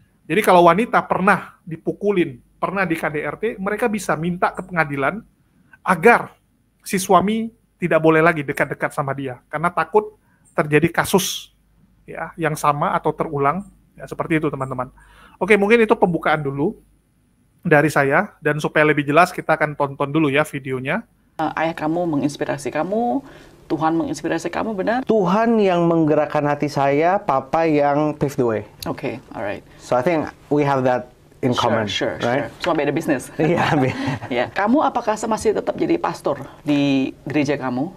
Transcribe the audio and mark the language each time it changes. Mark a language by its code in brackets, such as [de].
[id] Jadi kalau wanita pernah dipukulin, pernah di KDRT, mereka bisa minta ke pengadilan agar si suami tidak boleh lagi dekat-dekat sama dia, karena takut terjadi kasus yang sama atau terulang. Ya, seperti itu teman-teman. Oke, mungkin itu pembukaan dulu dari saya, dan supaya lebih jelas kita akan tonton dulu ya videonya. Ayah kamu menginspirasi kamu, Tuhan menginspirasi kamu, benar? Tuhan yang menggerakkan hati saya, Papa yang [en] pave the way. Oke, alright. So I think we have that in common, Sure. right? [id] Cuma beda bisnis. Iya, Ya, kamu apakah masih tetap jadi pastor di gereja kamu?